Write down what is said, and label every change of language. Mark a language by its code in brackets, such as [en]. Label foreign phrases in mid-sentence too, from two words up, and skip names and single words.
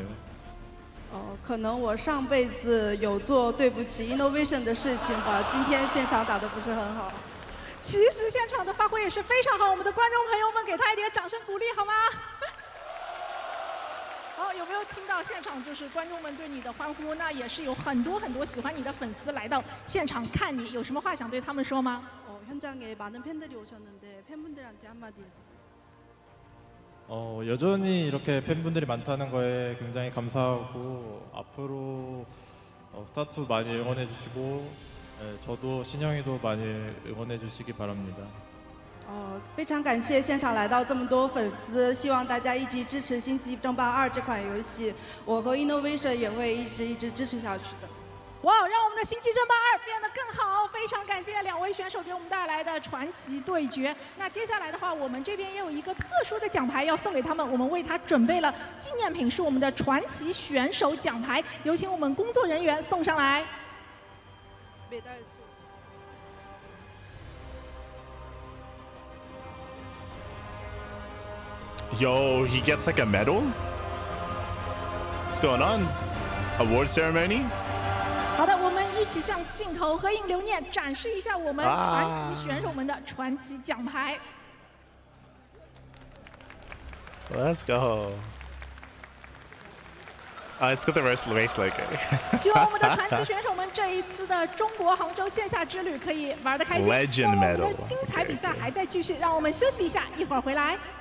[zh] 可能我上辈子有做对不起 INnoVation 的事情吧，今天现场打得不是很好。其实现场的发挥也是非常好，我们的观众朋友们给他一点掌声鼓励好吗？好，有没有听到现场就是观众们对你的欢呼？那也是有很多很多喜欢你的粉丝来到现场看你，有什么话想对他们说吗？ [ko] 현장에 많은 팬들이 오셨는데 팬분들한테 한마디 해주세요. 여전히 이렇게 팬분들이 많다는 거에 굉장히 감사하고 앞으로 스타2 많이 응원해 주시고 저도 신영이도 많이 응원해 주시기 바랍니다. [zh] 非常感谢现场来到这么多粉丝，希望大家一起支持《星际争霸2》这款游戏，我和 INnoVation 也会一直支持下去的。哇，让我们的《星际争霸2》变得更好！非常感谢两位选手给我们带来的传奇对决。那接下来的话，我们这边也有一个特殊的奖牌要送给他们，我们为他准备了纪念品，是我们的传奇选手奖牌，有请我们工作人员送上来。 [en] Yo, he gets like a medal? What's going on? Award ceremony? [zh] 好的，我们一起向镜头合影留念，展示一下我们传奇选手们的传奇奖牌。 [en] Let's go. It's got the race logo. [zh] 希望我们的传奇选手们这一次的中国杭州线下之旅可以玩得开心。 [en] Legend [zh] 我们 [en] medal. [zh] 的精彩比赛还在继续，让我们休息一下，一会儿回来。